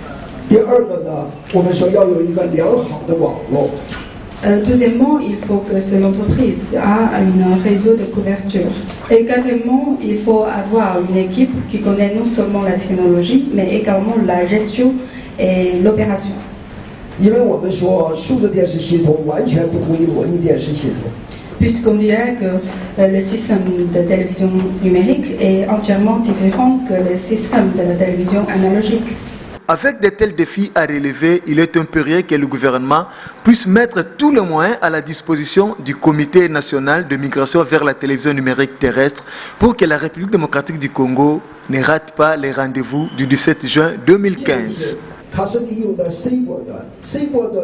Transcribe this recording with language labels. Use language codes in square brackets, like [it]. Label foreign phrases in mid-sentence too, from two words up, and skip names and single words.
[fr] Deuxièmement, il faut que l'entreprise ait un réseau de couverture. Également, il faut avoir une équipe qui connaît non seulement la technologie, mais également la gestion et l'opération. [zh] 因为我们说数字电视系统完全不同于模拟电视系统。 [fr] Puisqu'on dirait que le système de télévision numérique est entièrement différent que le système de la télévision analogique. Avec de tels défis à relever, il est impérieux que le gouvernement puisse mettre tous les moyens à la disposition du Comité national de migration vers la télévision numérique terrestre pour que la République démocratique du Congo ne rate pas les rendez-vous du 17 juin 2015.